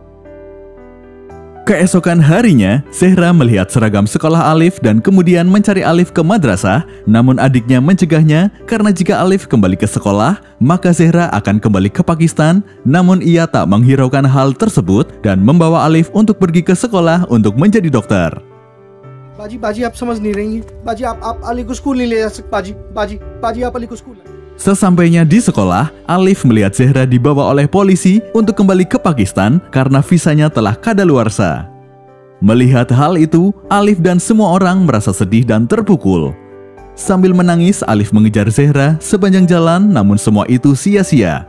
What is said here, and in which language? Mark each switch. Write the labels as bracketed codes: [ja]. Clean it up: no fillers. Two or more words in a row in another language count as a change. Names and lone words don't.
[id] Keesokan harinya, Zehra melihat seragam sekolah Alif dan kemudian mencari Alif ke madrasah. Namun adiknya mencegahnya karena jika Alif kembali ke sekolah, maka Zehra akan kembali ke Pakistan. Namun ia tak menghiraukan hal tersebut dan membawa Alif untuk pergi ke sekolah untuk menjadi dokter. [hi] बाजी आप समझ नहीं रही हैं। बाजी आप अली को स्कूल नहीं ले जा सकते। बाजी आप अली को स्कूल. [id] Sesampainya di sekolah, Alif melihat Zehra dibawa oleh polisi untuk kembali ke Pakistan karena visanya telah kadaluarsa. Melihat hal itu, Alif dan semua orang merasa sedih dan terpukul. Sambil menangis, Alif mengejar Zehra sepanjang jalan, namun semua itu sia-sia.